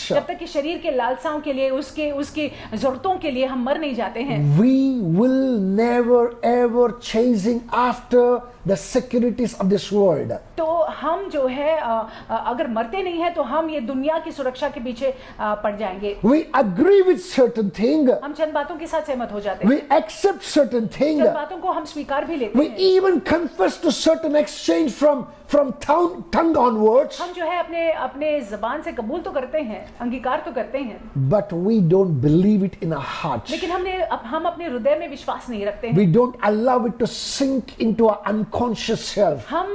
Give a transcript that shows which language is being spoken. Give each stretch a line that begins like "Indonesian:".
Hindi: जब तक कि शरीर के लालसाओं के लिए, उसकी जरूरतों के लिए हम मर नहीं जाते हैं,
English: we will never ever chasing after the securities of this world.
Hindi: तो हम जो है अगर मरते नहीं है तो हम ये दुनिया की सुरक्षा के पीछे पड़ जाएंगे।
English: We agree with certain thing,
Hindi: हम चंद बातों के साथ सहमत हो जाते हैं,
English: we accept certain thing,
Hindi: चंद बातों को हम स्वीकार भी लेते
English: we
Hindi: हैं,
English: even confess to certain exchange from tongue onwards,
Hindi: हम जो है अपने जबान से कबूल तो करते हैं, अंगीकार तो करते हैं,
English: but we don't believe it in our hearts.
Hindi: लेकिन हम अपने हृदय में विश्वास नहीं रखते हैं।
English: We don't allow it to sink into our unconscious self.